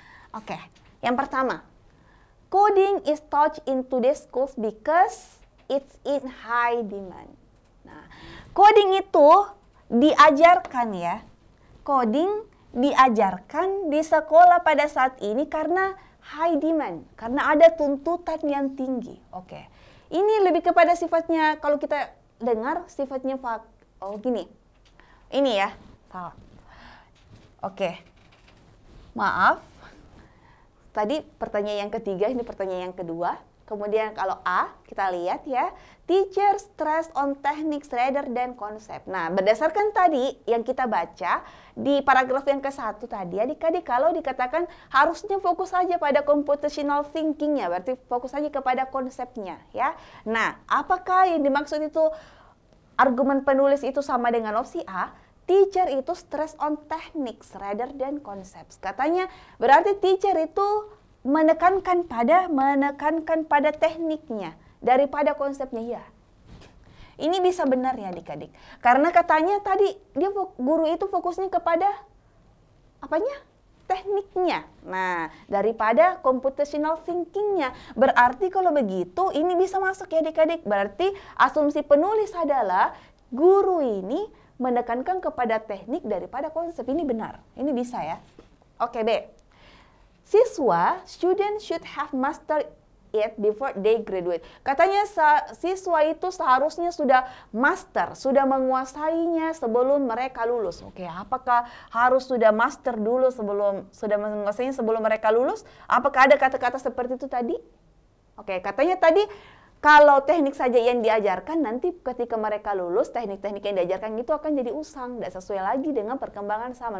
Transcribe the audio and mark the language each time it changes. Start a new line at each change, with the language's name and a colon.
Indonesian: Oke, yang pertama,
English: coding is taught in today's schools because it's in high demand.
Indonesian: Nah, coding itu diajarkan ya. Coding diajarkan di sekolah pada saat ini karena
English: high demand,
Indonesian: karena ada tuntutan yang tinggi. Oke, ini lebih kepada sifatnya, kalau kita dengar sifatnya gini. Ini ya, salah. Oke, maaf. Tadi pertanyaan yang ketiga, ini pertanyaan yang kedua. Kemudian kalau A, kita lihat ya.
English: Teacher stress on techniques rather than concept.
Indonesian: Nah, berdasarkan tadi yang kita baca di paragraf yang ke-1 tadi, adik-adik kalau dikatakan harusnya fokus saja pada computational thinking-nya, berarti fokus saja kepada konsepnya ya. Nah, apakah yang dimaksud itu argumen penulis itu sama dengan opsi A?
English: Teacher itu stress on techniques rather than concepts.
Indonesian: Katanya berarti teacher itu menekankan pada tekniknya daripada konsepnya ya. Ini bisa benar ya adik-adik. Karena katanya tadi guru itu fokusnya kepada apanya? Tekniknya. Nah, daripada computational thinking-nya. Berarti kalau begitu ini bisa masuk ya adik-adik. Berarti asumsi penulis adalah guru ini menekankan kepada teknik daripada konsep. Ini benar, ini bisa ya. Oke, B.
English: Siswa, student should have mastered it before they graduate.
Indonesian: Katanya siswa itu seharusnya sudah master, sudah menguasainya sebelum mereka lulus. Oke, apakah harus sudah master dulu sudah menguasainya sebelum mereka lulus? Apakah ada kata-kata seperti itu tadi? Oke, katanya tadi kalau teknik saja yang diajarkan, nanti ketika mereka lulus, teknik-teknik yang diajarkan itu akan jadi usang, tidak sesuai lagi dengan perkembangan zaman.